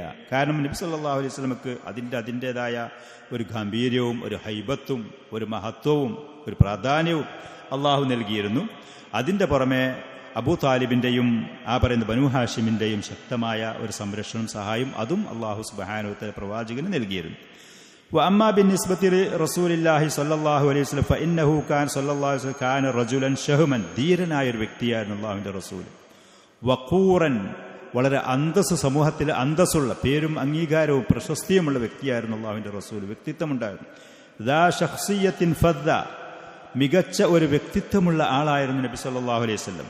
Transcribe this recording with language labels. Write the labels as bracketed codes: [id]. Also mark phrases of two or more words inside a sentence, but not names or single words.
[ml] കാരണം നബി [ar] صلى الله عليه وسلم [ml] അതിൻ്റെതായ ഒരു ഗാംഭീര്യവും ഒരു ഹൈബത്തും ഒരു മഹത്വവും ഒരു പ്രാധാന്യവും അള്ളാഹു നൽകിയിരുന്നു. അതിൻ്റെ പുറമെ അബൂ താലിബിൻ്റെയും ആ പറയുന്ന ബനൂ ഹാഷിമിൻ്റെയും ശക്തമായ ഒരു സംരക്ഷണം സഹായം അതും [ar] الله سبحانه وتعالى [ml] പ്രവാചകന് നൽകിയിരുന്നു. [ar] وأما بالنسبة لرسول الله صلى الله عليه وسلم فإنه كان صلى الله عليه وسلم كان رجلا شهما [ml] ധീരനായ ഒരു വ്യക്തിയായിരുന്നു അല്ലാഹുവിന്റെ റസൂൽ. വഖൂറൻ വളരെ അന്തസ്, സമൂഹത്തിലെ അന്തസ്സുള്ള പേരും അംഗീകാരവും പ്രശസ്തിയുമുള്ള വ്യക്തിയായിരുന്നു അല്ലാഹുവിന്റെ റസൂൽ. വ്യക്തിത്വമുണ്ടായിരുന്നു. [ar] ذا شخصية فذة, [ml] മികച്ച ഒരു വ്യക്തിത്വമുള്ള ആളായിരുന്നു നബി [ar] صلى الله عليه وسلم.